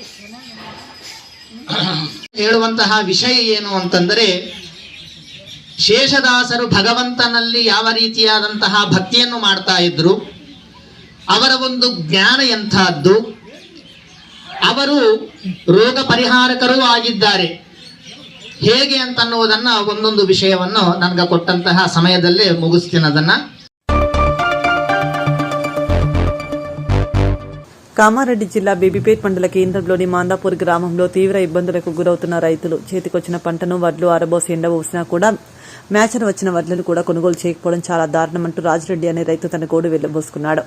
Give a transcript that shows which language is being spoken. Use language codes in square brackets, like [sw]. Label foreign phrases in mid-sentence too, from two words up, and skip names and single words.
[kn] ಹೇಳುವಂತಹ ವಿಷಯ ಏನು ಅಂತಂದರೆ, ಶೇಷದಾಸರು ಭಗವಂತನಲ್ಲಿ ಯಾವ ರೀತಿಯಾದಂತಹ ಭಕ್ತಿಯನ್ನು ಮಾಡ್ತಾ ಇದ್ರು, ಅವರ ಒಂದು ಜ್ಞಾನ ಎಂಥದ್ದು, ಅವರು ರೋಗ ಪರಿಹಾರಕರೂ ಆಗಿದ್ದಾರೆ ಹೇಗೆ ಅಂತನ್ನುವುದನ್ನ ಒಂದೊಂದು ವಿಷಯವನ್ನು ನನಗೆ ಕೊಟ್ಟಂತಹ ಸಮಯದಲ್ಲೇ ಮುಗಿಸ್ತೀನಿ ಅದನ್ನ. [te] కామారెడ్డి జిల్లా బేబీపేట్ మండల కేంద్రంలోని మాందాపూర్ గ్రామంలో తీవ్ర ఇబ్బందులకు గురవుతున్న రైతులు చేతికొచ్చిన పంటను వడ్లు ఆరబోసి ఎండబోసినా కూడా మ్యాచర్ వచ్చిన వడ్లను కూడా కొనుగోలు చేయకపోవడం చాలా దారుణమంటూ రాజిరెడ్డి అనే రైతు తన గోడు వెళ్లబోసుకున్నాడు.